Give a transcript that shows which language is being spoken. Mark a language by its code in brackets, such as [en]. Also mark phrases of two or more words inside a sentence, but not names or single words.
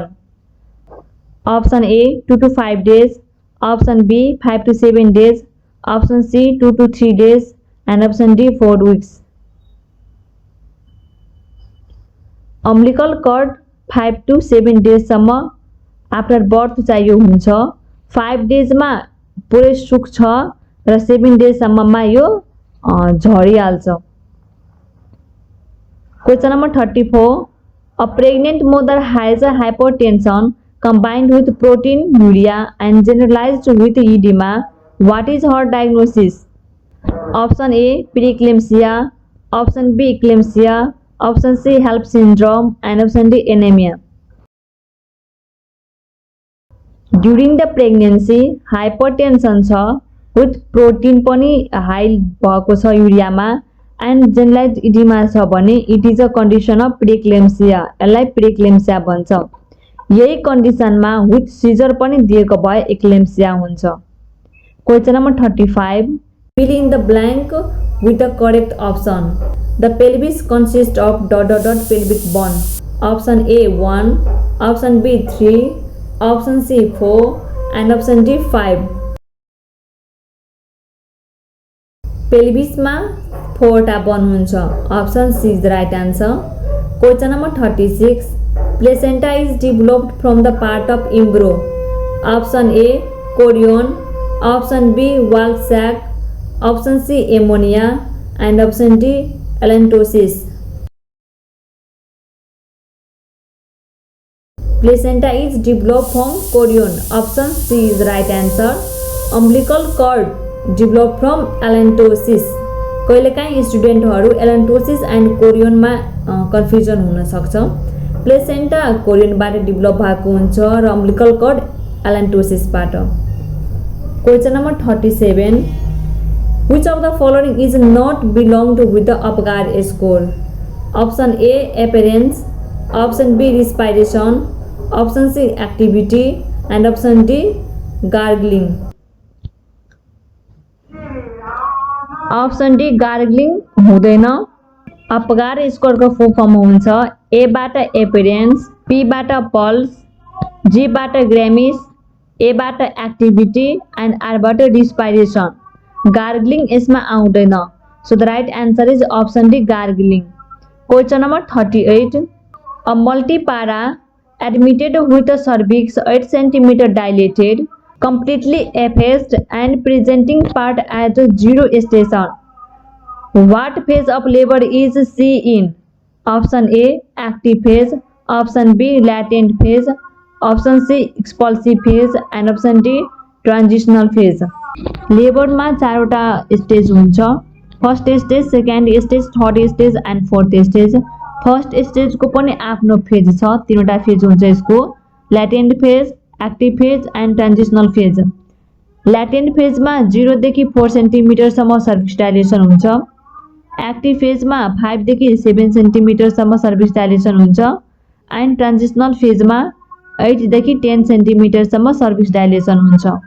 [en] Option A 2 to 5 days, option B 5 to 7 days, option C 2 to 3 days, and option D 4 weeks। umbilical cord 5 to 7 days सम्म after birth [ne] चाहियो हुन्छ। 5 डेज मा पुरै सुक्छ र 7 डेज सम्ममा यो झरिहाल्छ। [en] question number 34, a pregnant mother has a hypertension combined with proteinuria and generalized with edema। What is her diagnosis? Option A preeclampsia, option B eclampsia, option C HELLP syndrome, and option D anemia। During the pregnancy hypertension छ with protein [ne] पनि हाई भएको छ युरियामा [en] and generalize edema [ne] छ भने [en] it is a condition of preeclampsia, [ne] यसलाई प्रिक्लेम्सिया भन्छ। यही कन्डिसनमा [en] with seizure [ne] पनि दिएको भए एक्लेम्सिया हुन्छ। [en] question number 35, fill in the blank with the correct option. the pelvis consist of pelvic bone. option A 1, option B 3, option C 4 and option D 5. [ne] पेल्भिसमा 4 बोन हुन्छ। [en] option C is the right answer. question number 36, placenta is developed from the part of embryo. option A chorion, option B yolk sac, option C amnion and option D allantois. Placenta is developed from chorion. Option C is the right answer. Umbilical cord developed from allantosis. [ne] कहिलेकाहीँ स्टुडेन्टहरू [en] allantosis and chorionमा [ne] कन्फ्युजन हुन सक्छ। प्लेसेन्टा कोरियनबाट डेभलप भएको हुन्छ र [en] umbilical cord [ne] एलेन्टोसिसबाट। [en] question number 37, which of the following is not belonged with the Apgar score. option A appearance, option B respiration, option C activity and option D gargling. option D gargling [ne] हुँदैन। अपगार स्कोरको [en] full form [ne] हुन्छ ए बाट एपिरेन्स, पी बाट पल्स, जी बाट ग्रामिस, ए बाट [en] activity and R [ne] बाट रिस्पाइरेसन। गार्गलिंग यसमा आउँदैन। [en] so the right answer is option D gargling. question number 38, a multipara admitted with the cervix 8 cm dilated, completely effaced and presenting part at 0 station. What phase of labor is she in? Option A active phase, option B latent phase, option C expulsive phase and option D transitional phase. [ne] लेबर में 4वटा स्टेज हुन्छ। [en] first stage, second stage, third stage and fourth stage. first stage [ne] को पनि आफ्नो फेज छ, 3वटा फेज हुन्छ यसको, [en] latent phase, active phase and transitional phase. [ne] ल्याटेन्ट फेजमा 0 देखि 4 सेन्टिमिटरसम्म [en] cervix dilation [ne] हुन्छ। [en] active phaseमा [ne] 5 देखि 7 सेन्टिमिटरसम्म [en] cervix dilation [ne] हुन्छ [en] and transitional phaseमा [ne] 8 देखि 10 सेन्टिमिटरसम्म [en] cervix dilation [ne] हुन्छ।